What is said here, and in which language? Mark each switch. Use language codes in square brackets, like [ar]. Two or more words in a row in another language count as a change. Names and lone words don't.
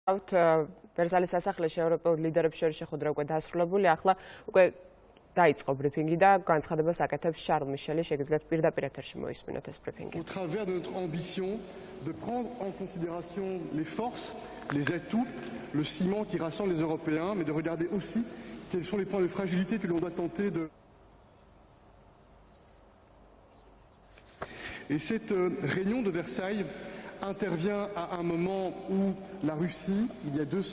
[ka] ვერსალის სასახლეში ევროპულ ლიდერებს შორის შეხვედრა უკვე დასრულებული, ახლა უკვე დაიწყო ბრიფინგი და განცხადებას აკეთებს მ.მიშელი, შეგიძლიათ პირდაპირ ეთერში მოისმინოთ ეს ბრიფინგი. [fr] Au travers de notre ambition de prendre en considération les forces, les atouts, le ciment qui rassemble les Européens, mais de regarder aussi quels sont les points de fragilité que l'on doit tenter de... Et cette réunion de Versailles intervient à un moment où la Russie, il y a 2